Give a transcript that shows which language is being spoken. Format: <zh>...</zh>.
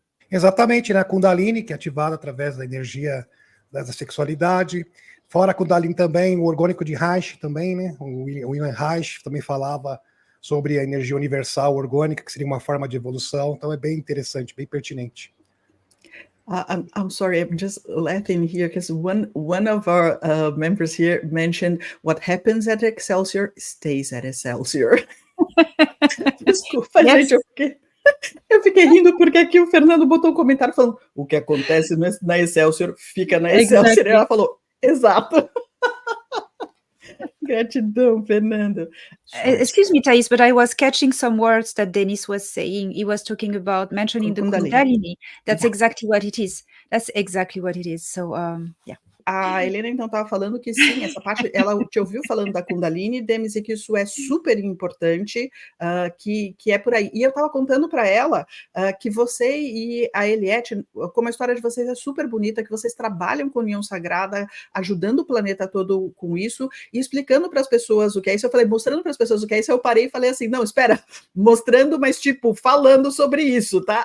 <pt>Exatamente, né? A Kundalini, que é ativada através da energia da sexualidade. Fora a Kundalini também, o orgânico de Reich também, né? O William Reich também falava sobre a energia universal orgânica, que seria uma forma de evolução. Então é bem interessante, bem pertinente.</pt> <en>I'm sorry, I'm just laughing here because one of our members here mentioned what happens at Excelsior stays at Excelsior.</en> <pt>Desculpa,</pt> <en>Yes.</en> <pt>gente, eu fiquei rindo porque aqui o Fernando botou um comentário falando o que acontece na Excelsior fica na Excelsior.</pt> <en>Exactly.</en> <pt>E ela falou, exato. Gratidão, Fernando.</pt> <en>Excuse me, Thais, but I was catching some words that Dennis was saying. He was talking about mentioning the Kundalini. Kundalini. That's Yeah. exactly what it is. That's exactly what it is. So, yeah.</en> <pt>A Helena, então, estava falando que sim, essa parte, ela te ouviu falando da Kundalini, Demis, e que isso é super importante, que é por aí. E eu estava contando para ela que você e a Eliette, como a história de vocês é super bonita, que vocês trabalham com união sagrada, ajudando o planeta todo com isso, e explicando para as pessoas o que é isso. Eu falei, mostrando para as pessoas o que é isso, eu parei e falei assim, não, espera, mostrando, mas tipo, falando sobre isso, tá?</pt>